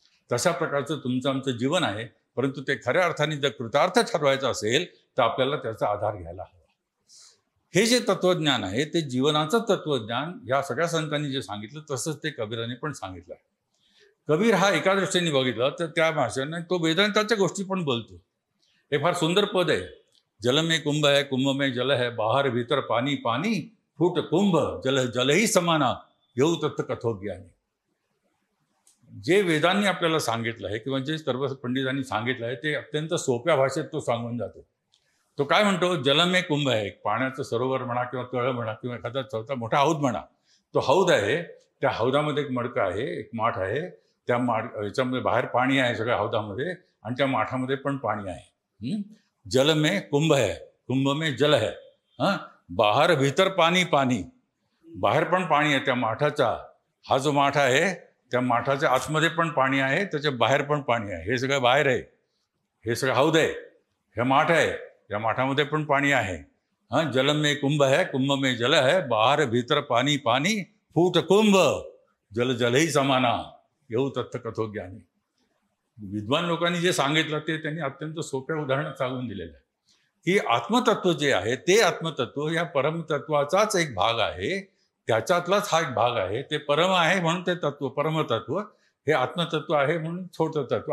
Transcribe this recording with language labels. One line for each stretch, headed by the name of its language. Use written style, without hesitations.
Marathi: तशा प्रकारचं तुमचं आमचं जीवन आहे. परंतु ते खऱ्या अर्थाने जर कृतार्थ ठरवायचं असेल तर आपल्याला त्याचा आधार घ्यायला हवा. हे जे तत्वज्ञान आहे ते जीवनाचं तत्वज्ञान या सगळ्या संतांनी जे सांगितलं तसंच ते कबीराने पण सांगितलं. कबीर हा एका दृष्टीने बघितलं तर त्या भाषेने तो वेदांताच्या गोष्टी पण बोलतो. हे फार सुंदर पद आहे.
Hindi: जल में कुंभ है, कुंभ में जल है, बाहर भीतर पानी, पानी फूट कुंभ, जल जलही समाना, येऊ तत्व कथो ज्ञानी.
Marathi: जे वेदांनी आपल्याला सांगितलं आहे किंवा जे सर्व पंडितांनी सांगितलं आहे ते अत्यंत सोप्या भाषेत तो सांगून जातो. तो काय म्हणतो,
Hindi: जल में कुंभ
Marathi: आहे, पाण्याचं सरोवर म्हणा किंवा तळ म्हणा किंवा एखादा चौथा मोठा हौद म्हणा. तो हौद आहे त्या हौदामध्ये एक मडकं आहे, एक माठ आहे, त्या याच्यामध्ये बाहेर पाणी आहे सगळ्या हौदामध्ये, आणि त्या माठामध्ये पण पाणी आहे.
Hindi: जल में कुंभ है, कुंभ में जल है. बाहर भीतर पाणी पाणी,
Marathi: बाहेर पण पाणी आहे त्या माठाचा. हा जो माठ आहे त्या माठाच्या आतमध्ये पण पाणी आहे, त्याच्या बाहेर पण पाणी आहे. हे सगळं बाहेर आहे, हे सगळं हौद आहे, हे माठ आहे, या माठामध्ये पण पाणी आहे.
Hindi: जल में कुंभ है, कुंभ में जल है, बाहर भीतर पाणी पाणी, फूट कुंभ जल जलही समाना, येऊ तत्थ कथो ज्ञानी.
Marathi: विद्वान लोकांनी जे सांगितलं ते त्यांनी अत्यंत सोप्या उदाहरणात सांगून दिलेलं आहे की आत्मतत्व जे आहे ते आत्मतत्व या परमतत्वाचाच एक भाग आहे, त्याच्यातलाच हा एक भाग आहे. ते परम आहे म्हणून ते तत्व परमतत्व, हे आत्मतत्व आहे म्हणून छोटं तत्व.